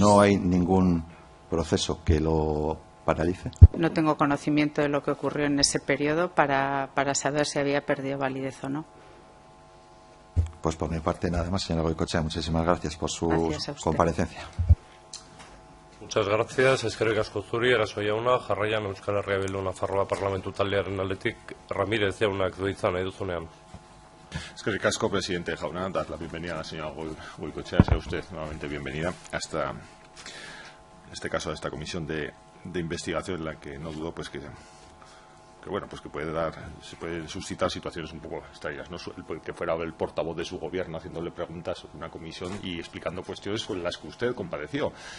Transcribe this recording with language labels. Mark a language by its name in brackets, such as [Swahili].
[Spanish] no hay ningún proceso que lo paralice. No tengo conocimiento de lo que ocurrió en ese periodo para saber si había perdido validez o no. Pues por mi parte nada más, señora Goicoechea. Muchísimas gracias por su comparecencia. Muchas gracias. [Basque] Eskerrik asko zuri, eraso jauna, jarraian Euskal Herria Bildu Nafarroa Parlamentu taldearen aldetik Ramírez jaunak du hitza nahi duzunean. Eskerrik asko, presidente jauna, [Spanish] dar la bienvenida a la señora Goicoechea. Sea usted nuevamente bienvenida hasta, en este caso, a esta comisión de investigación en la que no dudo pues que bueno, pues que se puede suscitar situaciones un poco extrañas, ¿no? Que fuera el portavoz de su gobierno haciéndole preguntas a una comisión y explicando cuestiones con las que usted compareció.